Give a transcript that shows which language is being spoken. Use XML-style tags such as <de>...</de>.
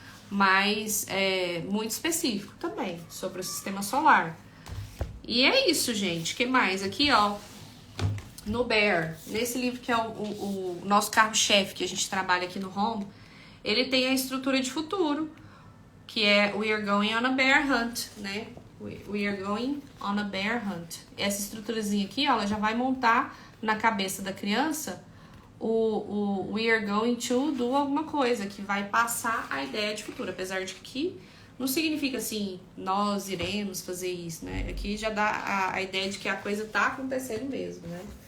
<pt>Mas é muito específico também, sobre o sistema solar. E é isso, gente. O que mais? Aqui, ó, no Bear, nesse livro que é o nosso carro-chefe que a gente trabalha aqui no Home, ele tem a estrutura de futuro, que é</pt> <en>We are going on a bear hunt,</en> <pt>né?</pt> <en>We are going on a bear hunt.</en> <pt>Essa estruturazinha aqui, ó, ela já vai montar na cabeça da criança o</pt> <en>we are going to do</en> <pt>alguma coisa, que vai passar a ideia de futuro. Apesar de que aqui não significa assim, nós iremos fazer isso, né? Aqui já dá a ideia de que a coisa tá acontecendo mesmo, né?</pt>